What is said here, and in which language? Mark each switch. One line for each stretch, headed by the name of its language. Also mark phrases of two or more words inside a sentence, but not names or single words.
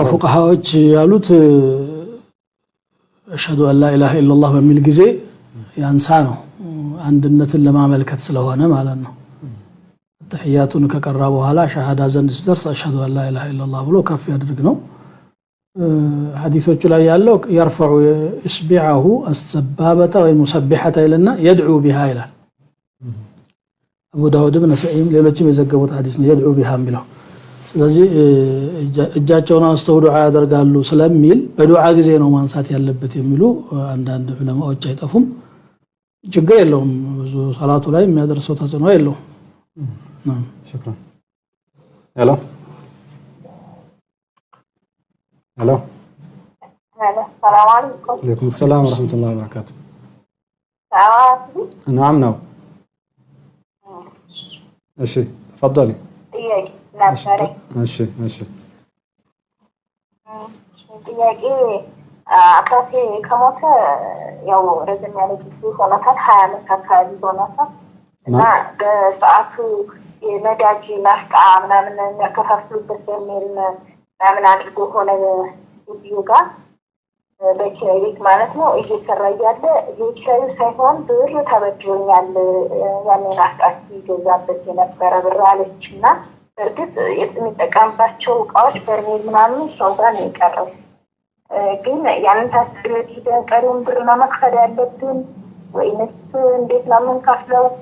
Amharic: ፉቃሃዎች ያሉት
Arabic: أشهد أن لا إله إلا الله
Amharic: በሚል ጊዜ ያንሳ ነው አንድነትን ለማመልከት ስለሆነ ማለት ነው። ተህያቱን ከቀራ በኋላ ሸሃዳ ዘንድ ሲደርስ
Arabic: أشهد أن لا إله إلا الله
Amharic: ብሎ ከፍ ያድርግ ነው። ሐዲሶቹ ላይ ያለው
Arabic: يرفع اصبعه السبابة والمسبحة
Amharic: ይልና
Arabic: يدعو بها
Amharic: ይላል። አቡ ዳውድ ኢብኑ ሰዒም ሌሎችም የዘገቡት ሐዲስ ነው
Arabic: يدعو بها
Amharic: የሚለው። ስለዚህ እጃቸውን አንስተው ዱዓ ያደርጋሉ ስለሚል በዱዓ ጊዜ ነው ማንሳት ያለበት የሚሉ አንዳንድ ዑለማዎች አይጠፉም። ችግር የለውም። ብዙ ሶላቱ ላይ የሚያደርሰው ተጽዕኖ የለውም።
Arabic: شكرا. ሄሎ الو السلام عليكم. وعليكم السلام ورحمه الله وبركاته. سلام. نعم نو እሺ تفضلي.
Amharic: እሺ ጥያቄ አባቴ ከሞተ ያው ረዘም ያለ ጊዜ ሆኖታል 20 ዓመት አካባቢ ሆኖታል እና በሰዓቱ የነዳጅ ናፍጣ ምናምን የሚያከፋፍሉበት በሚል ምናምን አድርጎ ሆነ ቪዲዮ ጋር በኪራይ ቤት ማለት ነው እየሰራ እያለ የኪራዩ ሳይሆን ብር ተበድሮኛል ያንን ናፍጣ ሲገዛበት የነበረ ብር አለችና በእርግጥ የሚጠቀምባቸው እቃዎች በርሜል ምናምን ሰው ጋር ነው የቀረው። ግን ያንን ታስበው ሂደን ቀሪውን ብር መክፈል ያለብን ወይንስ እንዴት ነው የምንከፍለው?